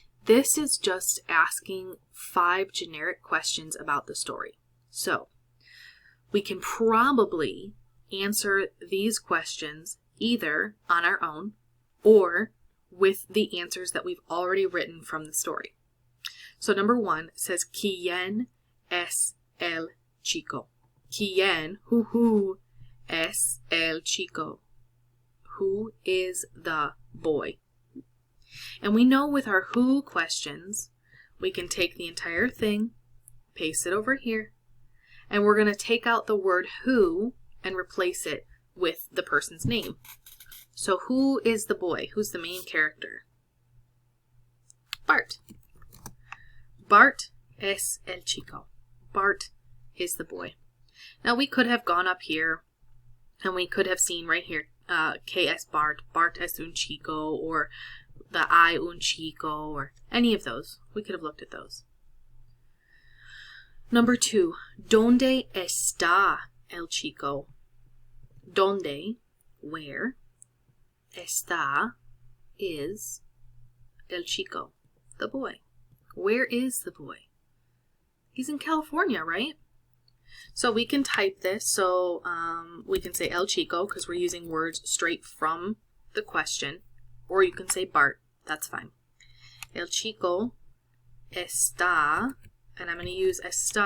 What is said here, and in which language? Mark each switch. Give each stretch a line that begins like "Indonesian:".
English: This is just asking 5 generic questions about the story. So, we can probably answer these questions either on our own or with the answers that we've already written from the story. So number 1 says,
Spanish: ¿Quién es el chico? ¿Quién, who es el chico?
English: Who is the boy? And we know with our who questions, we can take the entire thing, paste it over here, and we're going to take out the word who and replace it with the person's name. So who is the boy? Who's the main character? Bart.
Spanish: Bart es el chico.
English: Bart is the boy. Now we could have gone up here and we could have seen right here,
Spanish: que es Bart, Bart es un chico,
English: or the I un chico, or any of those. We could have looked at those. Number 2,
Spanish: ¿Dónde está el chico? ¿Dónde, where, está, is, el chico,
English: the boy. Where is the boy? He's in California, right? So we can type this. So we can say
Spanish: el chico
English: because we're using words straight from the question. Or you can say Bart. That's fine.
Spanish: El chico está,
English: and I'm going to use está.